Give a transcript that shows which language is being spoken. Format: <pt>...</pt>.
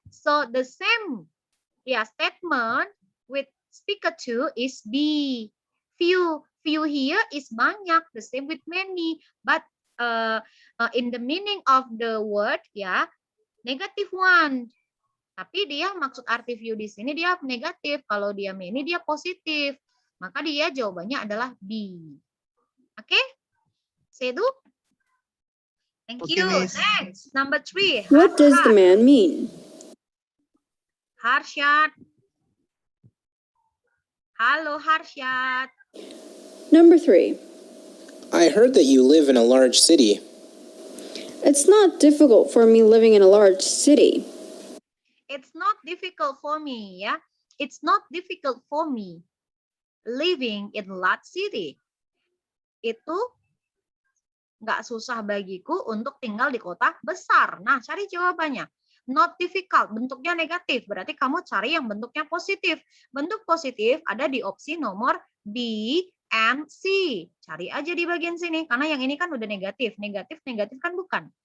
<en>So the same statement with speaker 2 is B. Few here is banyak, the same with many, but in the meaning of the word negative one.</en> <id>Tapi dia maksud arti few di sini dia negatif, kalau dia many dia positif. Maka dia jawabannya adalah B.</id> <en>Oke? Sedu? Thank Okay, you. Miss. Next, number 3. What does the man mean? Harsyad.</en> <id>Halo Harsyad.</id> <en>Number 3. I heard that you live in a large city. It's not difficult for me living in a large city. It's not difficult for me, ya. It's not difficult for me living in a large city.</en> <id>Itu nggak susah bagiku untuk tinggal di kota besar. Nah, cari jawabannya. Not difficult, bentuknya negatif. Berarti kamu cari yang bentuknya positif. Bentuk positif ada di opsi nomor B and C. Cari aja di bagian sini, karena yang ini kan udah negatif. Negatif kan bukan.</id>